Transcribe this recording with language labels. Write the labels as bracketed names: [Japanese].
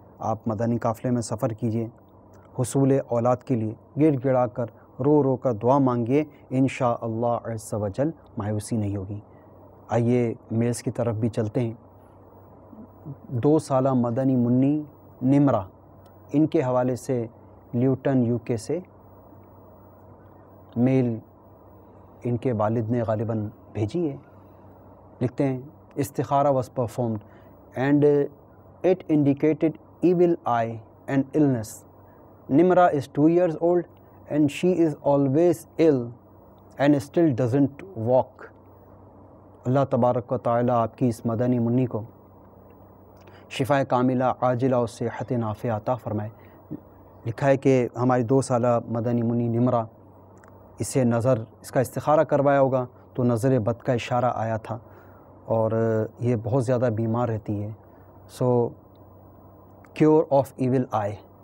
[Urdu] آپ مدنی قافلے میں سفر کیجئے، حصول اولاد کے لیے گڑ گڑا کر رو رو کر دعا مانگیے، انشاءاللہ عز و جل مایوسی نہیں ہوگی۔ آئیے میلز کی طرف بھی چلتے ہیں۔ 2 سالہ مدنی منی نمرہ، ان کے حوالے سے لیوٹن UK سے میل ان کے والد نے غالباً بھیجی ہے۔ لکھتے ہیں، استخارہ [English] was performed and it indicated evil eye and illness. Nimra is 2 years old and she is always ill and still doesn't walk. [Urdu] اللہ تبارک و تعالی آپ کی اس مدنی منی کو شفا کاملہ عاجلہ و صحت نافع عطا فرمائے۔ لکھا ہے کہ ہماری 2 سالہ مدنی منی نمرہ، اسے نظر، اس کا استخارہ کروایا ہوگا تو نظر بد کا اشارہ آیا تھا اور یہ بہت زیادہ بیمار رہتی ہے۔ [English] so cure of evil eye,